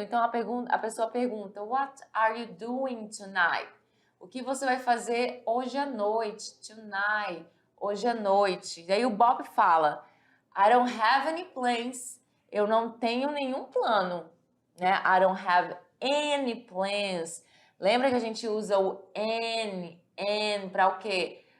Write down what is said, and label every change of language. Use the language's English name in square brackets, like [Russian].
[Portuguese] Então a pessoa pergunta, [English] what are you doing tonight? [Portuguese] O que você vai fazer hoje à noite? [English] Tonight, [Portuguese] hoje à noite. E aí o Bob fala, [English] I don't have any plans. [Portuguese] Eu não tenho nenhum plano, né? [English] I don't have any plans. [Portuguese] Lembra que a gente usa o N para o quê?